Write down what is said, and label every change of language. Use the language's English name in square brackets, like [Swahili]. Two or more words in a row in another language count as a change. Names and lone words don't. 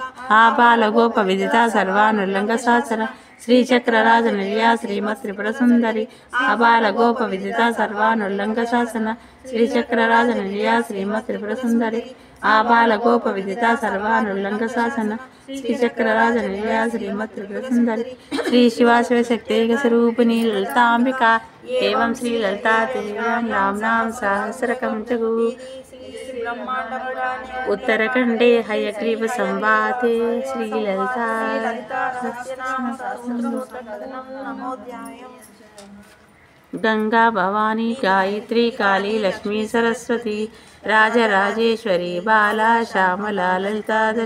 [Sanskrit] ఆబాలగోప విదిత సర్వానుల్లంఘ శాసన శ్రీచక్రరాజ నిలయ శ్రీమత్ త్రిపుర సుందరి అబాలగోప విదిత సర్వానుల్లంఘ శాసన శ్రీచక్రరాజ నిలయ శ్రీమత్ త్రిపుర సుందరి ఆబాలగోప విదిత సర్వానుల్లంఘ శాసన శ్రీచక్రరాజ నిలయ శ్రీమత్ త్రిపుర సుందరి శ్రీ శివాశివశక్తేక స్వరూపిణి లలితాంబిక ఏవం శ్రీ లలితా నామ్నాం సహస్రకం జగు उत्तरखंडे हयग्रीव संवादे श्रीललिता गंगा भवानी गायत्री काली लक्ष्मी सरस्वती राजराजेश्वरी बाला श्यामला ललिता